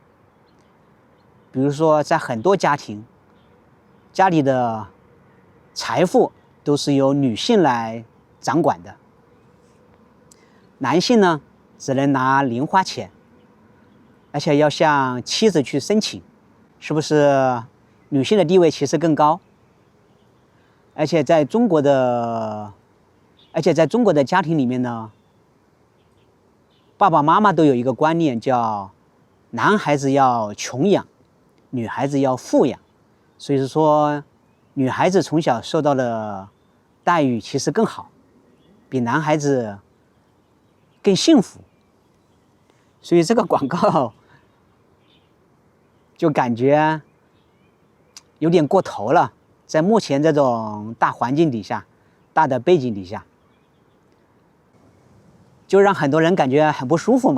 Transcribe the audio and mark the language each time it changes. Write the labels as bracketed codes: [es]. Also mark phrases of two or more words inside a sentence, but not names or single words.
[zh] 比如說，在很多家庭，家裡的財富都是由女性來掌管的，男性呢只能拿零花錢，而且要向妻子去申請，是不是女性的地位其實更高？而且在中國的家庭裡面呢，爸爸媽媽都有一個觀念，叫男孩子要窮養，女孩子要富養。所以說，女孩子從小受到的待遇其實更好，比男孩子更幸福。所以这個廣告就感覺有點過頭了，在目前這種大環境底下、大的背景底下，就讓很多人感覺很不舒服嘛。